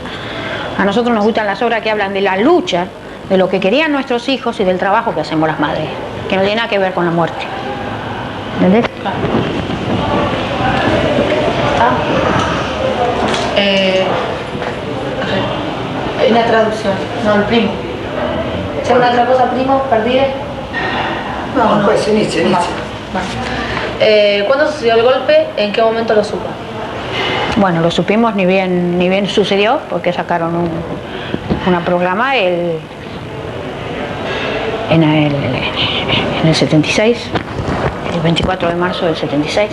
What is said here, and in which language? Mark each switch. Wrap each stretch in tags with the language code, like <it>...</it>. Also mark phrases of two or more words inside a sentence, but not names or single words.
<es>A nosotros nos gustan las obras que hablan de la lucha, de lo que querían nuestros hijos y del trabajo que hacemos las madres, que no tiene nada que ver con la muerte. ¿Entendés? Claro. Hay una traducción, no, el primo.</es> <it>¿C'è un'altra cosa primo per dire? No, questo inizia.</it> <es>¿Cuándo sucedió el golpe? ¿En qué momento lo supo? Bueno, lo supimos ni bien sucedió, porque sacaron una programa en el 76, el 24 de marzo del 76.</es>